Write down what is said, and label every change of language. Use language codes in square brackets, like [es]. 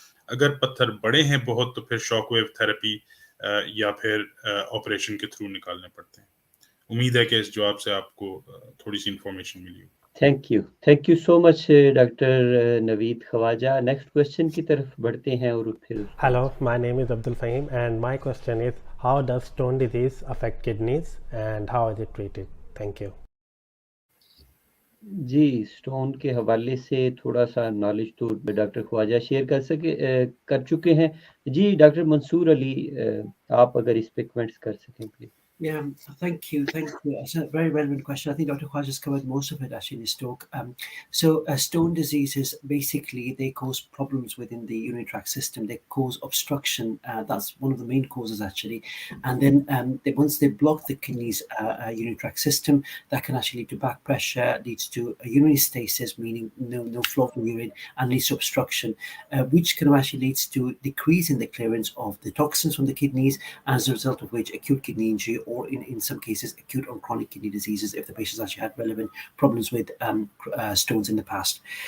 [hi] अगर पत्थर बड़े हैं बहुत तो फिर शॉकवेव थेरेपी या फिर ऑपरेशन के थ्रू निकालने पड़ते हैं। उम्मीद है कि इस जवाब से आपको थोड़ी सी information milli. [en] Thank you so much doctor Naveed Khawaja. [hi] Next question की तरफ बढ़ते हैं और फिर [en] Hello, my name is Abdul Fahim and my question is how does stone disease affect kidneys and how is it treated? Thank you. [hi] Ji, stone के हवाले से थोड़ा सा नॉलेज तो डॉक्टर ख्वाजा शेयर कर चुके हैं। जी डॉक्टर मंसूर अली, आप अगर इस पे कमेंट्स कर सकें please. [en] Yeah, thank you. It's a very relevant question. I think Dr. Khwaja's covered most of it actually in his talk. Stone diseases, basically, they cause problems within the urinary tract system. They cause obstruction. That's one of the main causes actually. And then once they block the kidneys urinary tract system, that can actually lead to back pressure, leads to a urinary stasis, meaning no flow of urine, and leads to obstruction, which can actually leads to decrease in the clearance of the toxins from the kidneys, as a result of which acute kidney injury, or in some cases acute or chronic kidney diseases if the patient's actually had relevant problems with stones in the past.